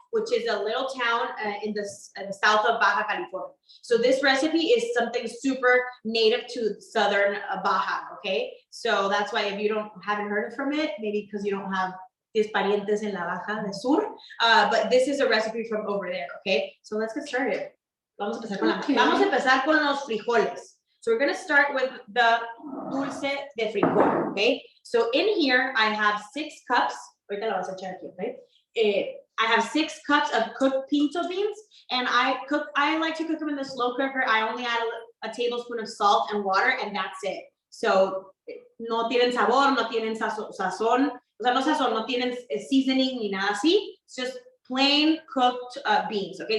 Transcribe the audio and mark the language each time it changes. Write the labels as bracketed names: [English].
[English] which is a little town in the south of Baja California. So this recipe is something super native to southern Baja, okay? So that's why if you haven't heard from it, maybe because you don't have [Spanish] tis parientes en la Baja del Sur, [English] but this is a recipe from over there, okay? So let's get started. [Spanish] Vamos a empezar con los frijoles. [English] So we're gonna start with the dulce de frijol, okay? So in here, I have 6 cups. [Spanish] Ahorita lo vas a echar aquí, [English] okay? I have 6 cups of cooked pinto beans, and I like to cook them in the slow cooker. I only add a tablespoon of salt and water, and that's it. [Spanish] So no tienen sabor, no tienen sazón, o sea, no sazón, no tienen seasoning ni nada así. [English] It's just plain cooked beans, okay?